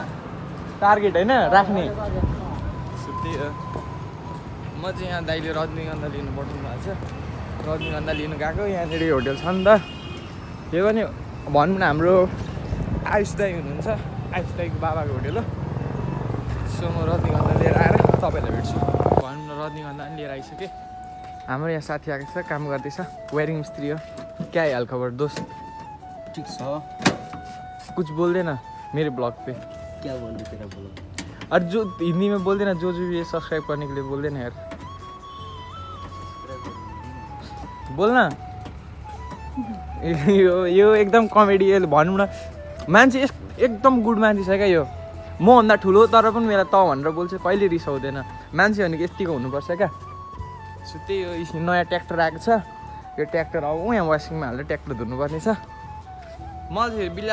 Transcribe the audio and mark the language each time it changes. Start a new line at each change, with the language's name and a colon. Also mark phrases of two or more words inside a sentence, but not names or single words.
Nepali: टार्गेट होइन राख्ने त्यही हो म चाहिँ यहाँ दाइले रजनीगन्धा लिनु पठाउनु भएको छ रजनीगन्धा लिनु गएको यहाँनिर होटल छ नि त त्यो पनि भनौँ न हाम्रो आयुष दाई हुनुहुन्छ आयुष दाईको बाबाको होटल हो सो म रजनीगन्धा लिएर आएर तपाईँलाई भेट्छु भनौँ न रजनीगन्धा पनि लिएर आइसकेँ हाम्रो यहाँ साथी आएको छ काम गर्दैछ वायरिङ मिस्त्री हो
Hindi: क्या हाल खबर दोस्त
Nepali: ठिक छ कुछ बोल्दैन मेरो ब्लग पे
Hindi: क्या बोल्नु तेरा बोलो और जो हिंदी में बोल देना जो ये सब्सक्राइब करने के लिए बोल देना यार बोलना
Nepali: यो एकदम कमेडी भनौँ न मान्छे एकदम गुड मान्छे छ क्या यो मभन्दा ठुलो तर पनि मेरा त भनेर बोल्छ कहिले रिसाउँदैन मान्छे भनेको यतिको हुनुपर्छ क्या सो त्यही हो नयाँ ट्र्याक्टर आएको छ यो ट्र्याक्टर अब यहाँ वासिङमा हालेर ट्र्याक्टर धुनुपर्ने छ मलाई फेरि बिल्ला